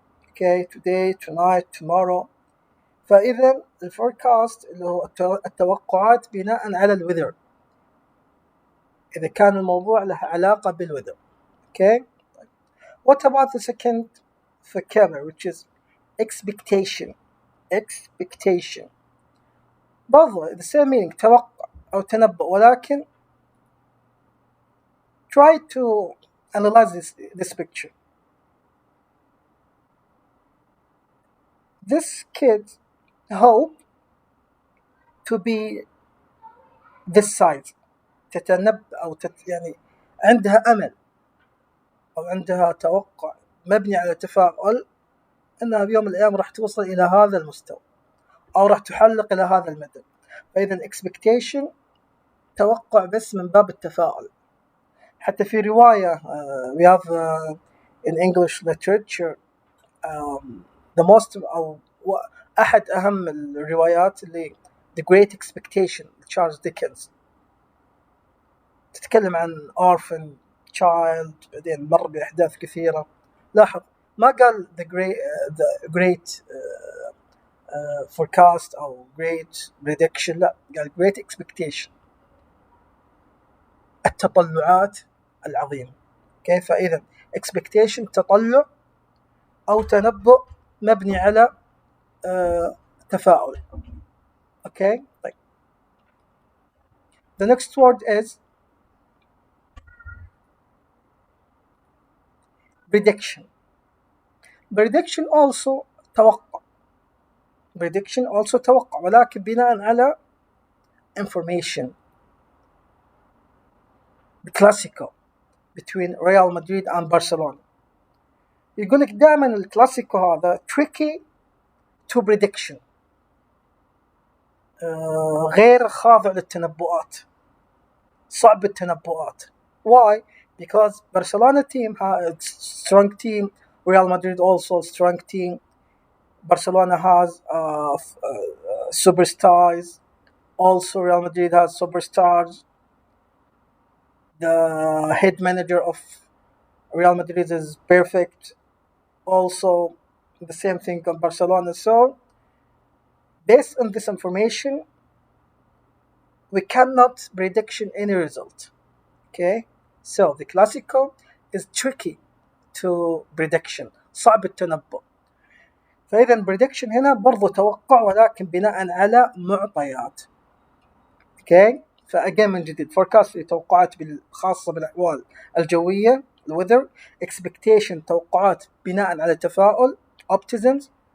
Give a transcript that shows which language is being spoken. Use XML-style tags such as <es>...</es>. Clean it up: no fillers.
<en>Okay, today, tonight, tomorrow.</en> <ar>فإذا الفوركاست اللي هو التوقعات بناء على الويذر, إذا كان الموضوع له علاقة بالويذر. Okay.</ar> <en>What about the second vocabulary, which is expectation? Expectation</en> <ar>برضه</ar> <en>the same meaning,</en> <ar>توقع أو تنبؤ, ولكن</ar> <en>try to analyze this picture. This kid hope to be this size.</en> <ar>تتنبأ أو يعني عندها أمل أو عندها توقع مبني على تفاؤل أنها بيوم من الأيام راح توصل إلى هذا المستوى أو راح تحلق إلى هذا المدى. فإذا expectation توقع بس من باب التفاؤل. حتى في رواية</ar> <en>we have in English literature the most</en> <ar>أو أحد أهم الروايات اللي</ar> <en>The Great Expectation</en> <ar>تشارلز ديكنز, تتكلم عن</ar> <en>orphan child,</en> <ar>بعدين مر بأحداث كثيرة. لاحظ ما قال</ar> <en>the great forecast</en> <ar>أو</ar> <en>great prediction,</en> <ar>لا, قال</ar> <en>great expectation,</en> <ar>التطلعات العظيمة. كيف؟ فإذا expectation تطلع أو تنبؤ مبني على تفاؤل. Okay, طيب.</ar> <en>The next word is prediction. Prediction also</en> <ar>توقع.</ar> <en>Prediction also</en> <ar>توقع, ولكن بناء على information.</ar> <en>The classical between Real Madrid and Barcelona.</en> <ar>يقول لك دائما الكلاسيكو هذا</ar> <en>tricky to prediction,</en> <ar>غير خاضع للتنبؤات, صعب التنبؤات.</ar> <en>Why? Because Barcelona team has strong team, Real Madrid also strong team. Barcelona has superstars, also Real Madrid has superstars. The head manager of Real Madrid is perfect, also the same thing on Barcelona. So based on this information we cannot predict any result. Okay, so the classical is tricky to prediction,</en> <ar>صعب التنبؤ. فإذا prediction هنا برضو توقع ولكن بناء على معطيات. اوكي، فأجين من جديد forecast توقعات خاصة بالأحوال الجوية الweather. expectation توقعات بناء على تفاؤل optimism.</ar>